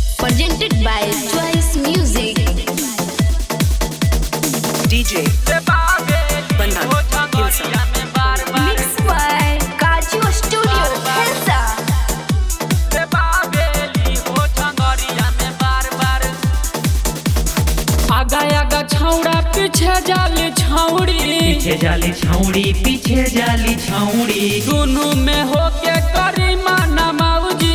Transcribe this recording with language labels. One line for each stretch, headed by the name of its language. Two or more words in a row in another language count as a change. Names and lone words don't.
English: presented by Choice Music. DJ Bandhan Hilsa. Mixed by Kaju Studio, Hilsa.
Magahi: आगा आगा छौड़ा पीछे जाली छौड़ी, पीछे जाली छौड़ी, पीछे जाली छौड़ी। दोनों में होके करी मना मौजी,